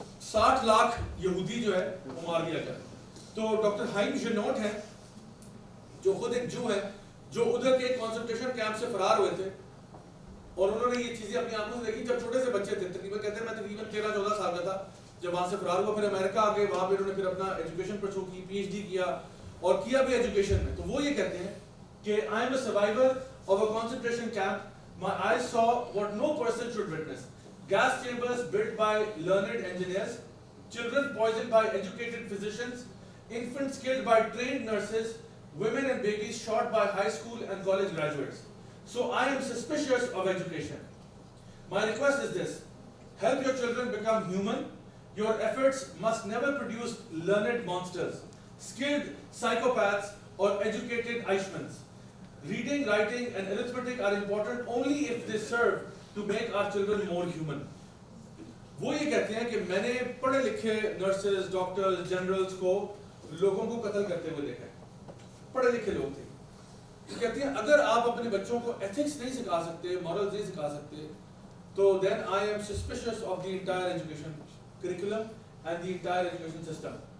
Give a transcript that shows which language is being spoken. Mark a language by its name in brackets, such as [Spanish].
[Urdu] 60 لاکھ یہودی جو ہے وہ مار دیا گیا. تو ڈاکٹر ہائم جنوٹ ہے جو خود ایک جو ہے جو ادھر کے کنسنٹریشن کیمپ سے فرار ہوئے تھے اور انہوں نے یہ چیزیں اپنی آنکھوں سے دیکھی جب چھوٹے سے بچے تھے. تقریباً کہتے ہیں میں تقریباً 13-14 سال کا تھا جب وہاں سے فرار ہوا. پھر امریکہ آ گئے، وہاں پہ انہوں نے پھر اپنا ایجوکیشن پرسو کی، پی ایچ ڈی کیا اور کیا بھی ایجوکیشن میں. تو وہ یہ کہتے ہیں کہ [English] I am a survivor of a concentration camp. My eyes saw what no person should witness. Gas chambers built by learned engineers, children poisoned by educated physicians, infants killed by trained nurses, women and babies shot by high school and college graduates. So I am suspicious of education. My request is this: help your children become human. Your efforts must never produce learned monsters, skilled psychopaths or educated Eichmanns. Reading, writing and arithmetic are important only if they serve to make our children more human. [Urdu] وہ یہ کہتے ہیں کہ میں نے پڑھے لکھے nurses, doctors, generals کو لوگوں کو قتل کرتے ہوئے دیکھا ہے. پڑھے لکھے لوگ تھے. وہ کہتے ہیں اگر آپ اپنے بچوں کو ایتھکس نہیں سکھا سکتے، مورلز نہیں سکھا سکتے تو [English] then I am suspicious of the entire education curriculum and the entire education system.